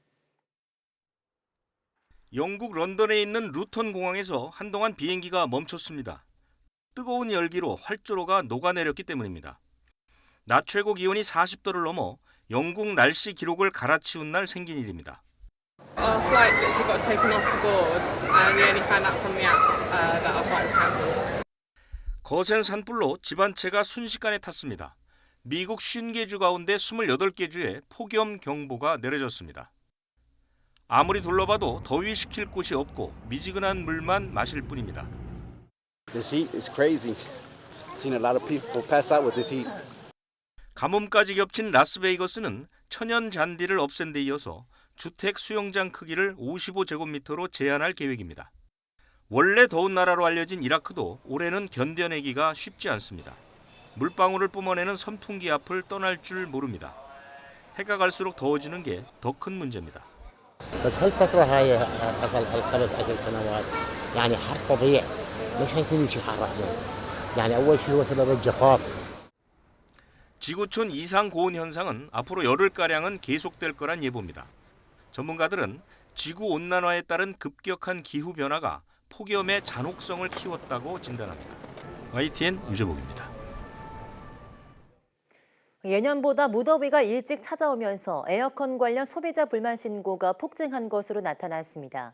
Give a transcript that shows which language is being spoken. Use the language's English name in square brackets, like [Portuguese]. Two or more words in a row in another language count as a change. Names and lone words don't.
[Korean] 영국 런던에 있는 루턴 공항에서 한동안 비행기가 멈췄습니다. 뜨거운 열기로 활주로가 녹아내렸기 때문입니다. 낮 최고 기온이 40도를 넘어 영국 날씨 기록을 갈아치운 날 생긴 일입니다. [English] Our flight literally got taken off the board and we only found out from the app that our flight was cancelled. [Korean] 거센 산불로 집 한 채가 순식간에 탔습니다. 미국 50개 주 가운데 28개 주에 폭염 경보가 내려졌습니다. 아무리 둘러봐도 더위 식힐 곳이 없고 미지근한 물만 마실 뿐입니다. [English] This heat is crazy. Seen a lot of people pass out with this heat. [Korean] 가뭄까지 겹친 라스베이거스는 천연 잔디를 없앤 데 이어서 주택 수영장 크기를 55제곱미터로 제한할 계획입니다. 원래 더운 나라로 알려진 이라크도 올해는 견뎌내기가 쉽지 않습니다. 물방울을 뿜어내는 선풍기 앞을 떠날 줄 모릅니다. 해가 갈수록 더워지는 게 더 큰 문제입니다. [Arabic] بس هالفترة هاي أقل 5-10 سنوات يعني حر فظيع مش هنتهي شيء حر يعني أول شيء هو سبب الجفاف. [Korean] 지구촌 이상 고온 현상은 앞으로 열흘가량은 계속될 거란 예보입니다. 전문가들은 지구 온난화에 따른 급격한 기후 변화가 폭염의 잔혹성을 키웠다고 진단합니다. YTN 유재복입니다. 예년보다 무더위가 일찍 찾아오면서 에어컨 관련 소비자 불만 신고가 폭증한 것으로 나타났습니다.